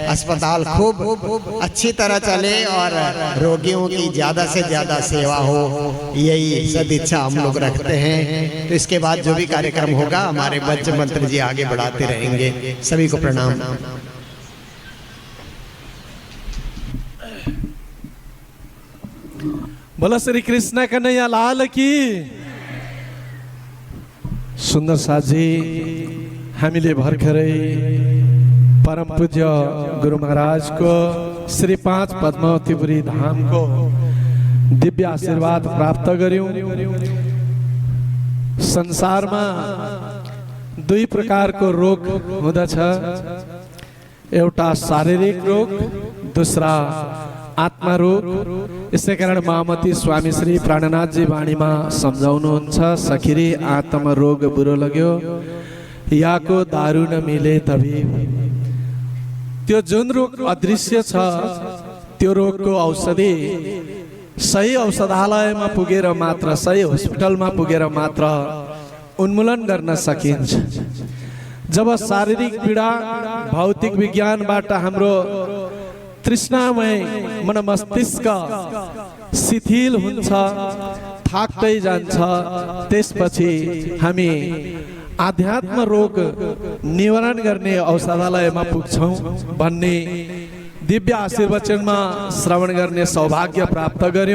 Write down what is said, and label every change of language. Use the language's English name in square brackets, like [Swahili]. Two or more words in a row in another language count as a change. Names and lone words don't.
[Hindi] अस्पताल खूब अच्छी तरह चले और रोगियों की ज़्यादा से ज़्यादा सेवा हो, यही सदिच्छा हम लोग रखते हैं। तो इसके बाद जो भी कार्यक्रम होगा हमारे पंच मंत्र जी आगे बढ़ाते रहेंगे। सभी को प्रणाम। बोला श्री कृष्ण कन्हैया लाल की। [Nepali] सुन्दर साथी, हामीले भर्खरै परम पूज्य गुरु महाराज को श्री 5 पद्मावतीपुरी धाम को दिव्य आशीर्वाद प्राप्त गर्यौं। संसारमा 2 प्रकारको रोग हुँदछ, एउटा शारीरिक रोग, दूसरा आत्मा रोग। इसै कारण महामती स्वामी श्री प्राणनाथ जी वाणीमा सम्झाउनुहुन्छ, [Hindi] सखिरी आत्मा रोग बुरो लग्यो याको दारू न मिले तभी। [Nepali] त्यो जुन रोग अदृश्य छ त्यो रोगको औषधि सही औषधालयमा पुगेर मात्र, सही हस्पिटलमा पुगेर मात्र उन्मूलन गर्न सकिन्छ। जब शारीरिक पीडा भौतिक विज्ञानबाट हाम्रो तृष्णामय मन मस्तिष्क शिथिल हुन्छ, थाक्दै जान्छ, त्यसपछि हामी आध्यात्म रोग निवारण गर्ने औषधालयमा पुग्छौं भन्ने दिव्य आशीर्वचनमा श्रवण गर्ने सौभाग्य प्राप्त गर्यौं।